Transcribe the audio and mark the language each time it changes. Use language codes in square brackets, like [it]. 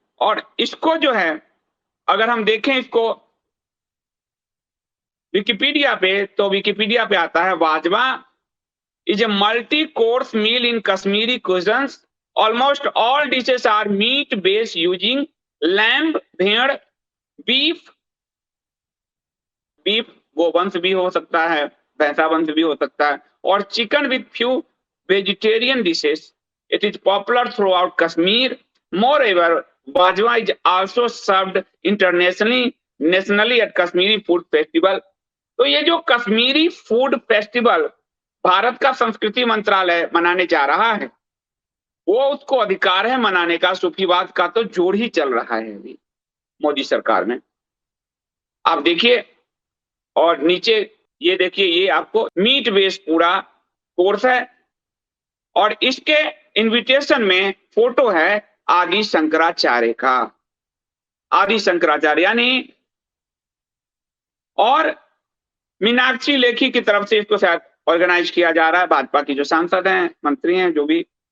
[hi] और इसको जो है, अगर हम देखें इसको विकिपीडिया पे, तो विकिपीडिया पे आता है, वाजवा [en] is a multi-course meal in Kashmiri cuisines. Almost all dishes are meat-based using lamb, भेड़, beef [hi] गोवंश भी हो सकता है, [en] भैंसा वंश भी हो सकता है, और chicken with few vegetarian dishes. It is popular throughout Kashmir. Moreover, Bajwa is also served nationally at Kashmiri Food Festival. [hi] तो ये जो कश्मीरी फूड फेस्टिवल भारत का संस्कृति मंत्रालय मनाने जा रहा है, वो उसको अधिकार है मनाने का। सूफीवाद का तो जोड़ ही चल रहा है अभी मोदी सरकार में, आप देखिए। और नीचे ये देखिए, ये आपको मीट बेस्ड पूरा कोर्स है और इसके इनविटेशन में फोटो है आदि शंकराचार्य का, आदि शंकराचार्य यानी, और मीनाक्षी लेखी की तरफ से इसको शायद ऑर्गेनाइज किया जा रहा है, भाजपा की जो सांसद हैं, मंत्री हैं, जो भी।